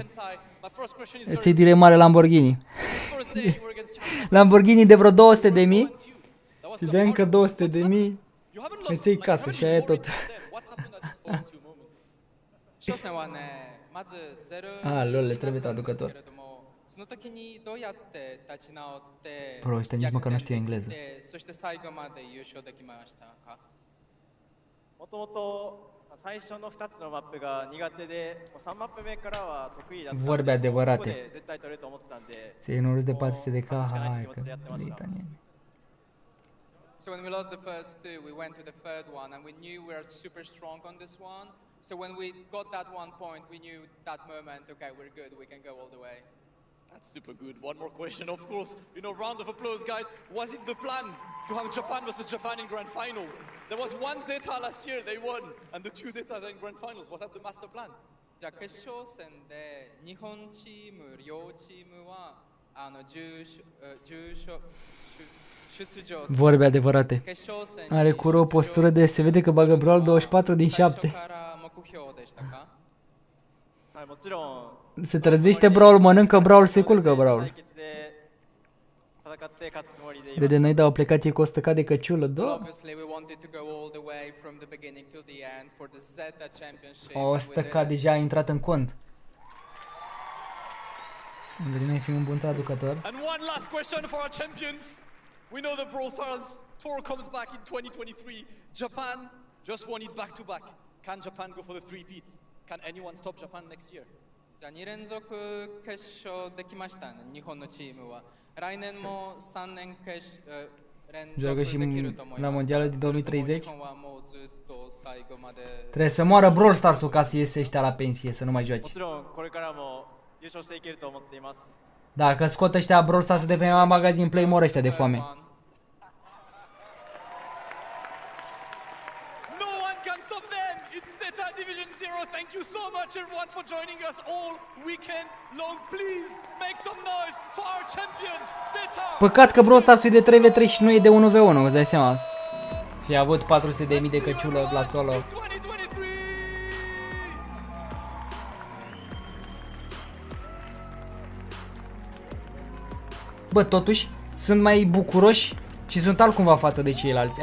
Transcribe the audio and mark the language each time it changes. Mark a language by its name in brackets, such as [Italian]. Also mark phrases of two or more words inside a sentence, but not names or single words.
[Romanian] Îți iei direct mare Lamborghini. Lamborghini de vreo 200.000 și de încă 200.000 îți iei casă și aia e tot. Ah, lol, le trebuie traducător. Bro, ăștia nici măcar nu știu engleză. [Japanese] もともと最初の2つのマップが苦手で、3マップ目からは得意だったので、 [Romanian] Vorbe [Japanese] ここ [Romanian] adevărate. [Japanese] で絶対取れると思ってたんで、 [Romanian] Ți-ai un râs de 400 de K, hai că de italieni. [English] So when we lost the first two, we went to the third one and we knew we were super strong on this one. So when we got that 1 point, we knew that moment, okay, we're good, we can go all the way. That's super good. One more question, of course. You know, round of applause, guys. Was it the plan to have Japan versus Japan in grand finals? There was one Zeta last year, they won, and the two Zetas are in grand finals. Was that the master plan? [Japanese] じゃあ決勝戦で日本チーム両チームは [Romanian] Vorbe adevărate. Are cură o postură de se vede că bagă brawl 24 din 7. Se trezește brawl, mănâncă brawl, se culcă brawl. De noi, dar au plecat ei cu 100k de căciulă, da? 100k deja a intrat în cont. Madalin ai fi un bun traducător. [English] And one last question for our champions. We know the Brawl Stars tour comes back in 2023. Japan just won it back to back. Can Japan go for the three peats? Can anyone stop Japan next year? [Japanese] じゃあ2連続決勝できましたね、日本のチームは。来年も3年連続できると思います。 [Romanian] Trebuie să moară Brawl Stars-ul ca să iese ăștia la pensie, să nu mai joace. Dacă scot ăștia Brawl Stars-ul de pe magazin Play, mor ăștia de foame. [English] Thank you so much everyone for joining us all weekend long. Please make some noise for our champion, Zeta. [Romanian] Păcat că Brawl Stars-ul e de 3v3 și nu e de 1v1, îți dai seama. Fi avut 400.000 de căciulă la solo. Bă, totuși, sunt mai bucuroși și sunt altcumva față de ceilalți.